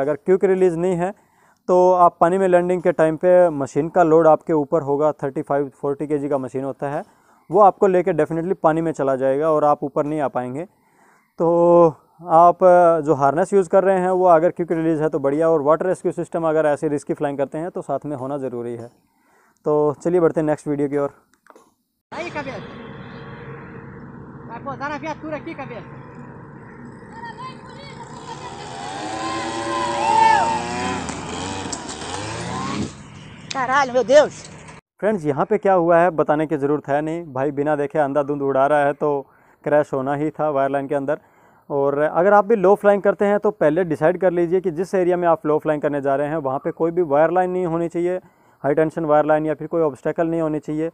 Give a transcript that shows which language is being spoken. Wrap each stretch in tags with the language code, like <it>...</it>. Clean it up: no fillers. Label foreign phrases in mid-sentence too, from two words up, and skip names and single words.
<hi>अगर</hi> <en>quick release</en> <hi>नहीं है तो आप पानी में लैंडिंग के टाइम पे मशीन का लोड आपके ऊपर होगा, 35-40 kg का मशीन होता है, वो आपको लेके डेफिनेटली पानी में चला जाएगा और आप ऊपर नहीं आ पाएंगे। तो आप जो</hi> <en>harness use</en> <hi>कर रहे हैं वो अगर</hi> <en>quick release</en> <hi>है तो बढ़िया, और</hi> <en>water rescue system</en> <hi>अगर ऐसे</hi> <en>risky flying</en> <hi>करते हैं तो साथ में होना ज़रूरी है। तो चलिए बढ़ते हैं</hi> <en>next video</en> <hi>की ओर।</hi> <pt>Aí, cabeça. Vai pousar na viatura aqui, cabeça. Caralho, meu Deus.</pt> <hi>फ्रेंड्स यहाँ पे क्या हुआ है बताने की ज़रूरत है नहीं, भाई बिना देखे अंधाधुंध उड़ा रहा है तो क्रैश होना ही था</hi> <en>wire line</en> <hi>के अंदर। और अगर आप भी</hi> <en>low flying</en> <hi>करते हैं तो पहले डिसाइड कर लीजिए कि जिस एरिया में आप</hi> <en>low flying</en> <hi>करने जा रहे हैं वहाँ पे कोई भी</hi> <en>wire line</en> <hi>नहीं होनी चाहिए,</hi> <en>high tension wire line</en> <hi>या फिर कोई ऑब्स्टेकल नहीं होनी चाहिए।</hi>